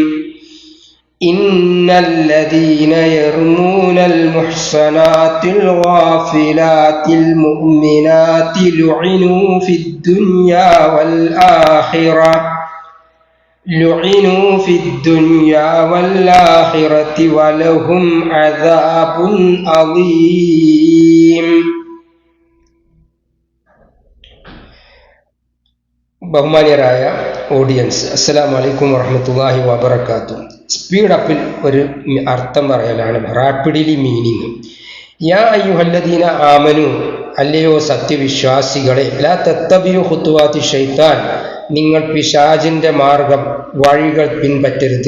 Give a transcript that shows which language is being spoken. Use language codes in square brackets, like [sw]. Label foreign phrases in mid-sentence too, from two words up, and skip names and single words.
[ar] إن الذين يرمون المحصنات الغافلات المؤمنات لعنوا في الدنيا والآخرة ولهم عذاب عظيم. [ml] ബഹുമാന്യരായ ഓഡിയൻസ്, [ar] السلام عليكم ورحمة الله وبركاته. [en] speed uppil [ml] ഒരു അർത്ഥം പറയലാണ്, [en] rapidly meaning. [ar] يا أيها الذين آمنوا, [ml] അല്ലയോ സത്യവിശ്വാസികളെ, [ar] لا تتبعوا خطوات الشيطان, [ml] നിങ്ങൾ പിശാചിന്റെ മാർഗം വഴികൾ പിൻപറ്റരുത്.